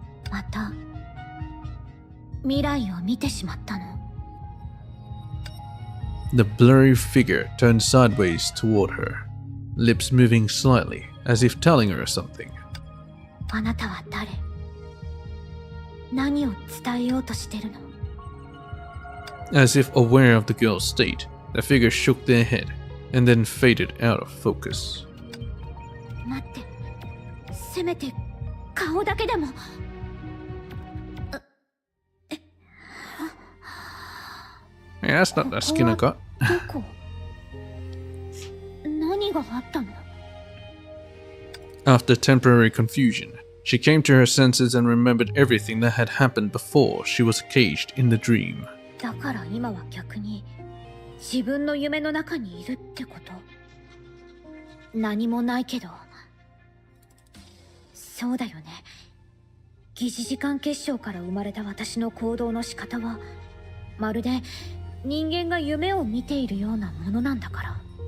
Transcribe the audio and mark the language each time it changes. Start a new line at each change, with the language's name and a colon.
Japanese: また未来を見てしまったの？
English: The blurry figure turned sideways toward her, lips moving slightly as if telling her something.
Japanese: あなたは誰？何を伝えようとしてるの？
English: As if aware of the girl's state, the figure shook their head and then faded out of focus.
Japanese: 待って、せめて顔だけでも。
English: Yeah, that's not the skin I got.
Japanese: どこ？何があったの？
English: After temporary confusion, she came to her senses and remembered everything that had happened before she was caged in the dream.
Japanese: だから今は逆に自分の夢の中にいるってこと？何もないけど。そうだよね。疑似時間結晶から生まれた私の行動の仕方はまるで人間が夢を見ているようなものなんだから。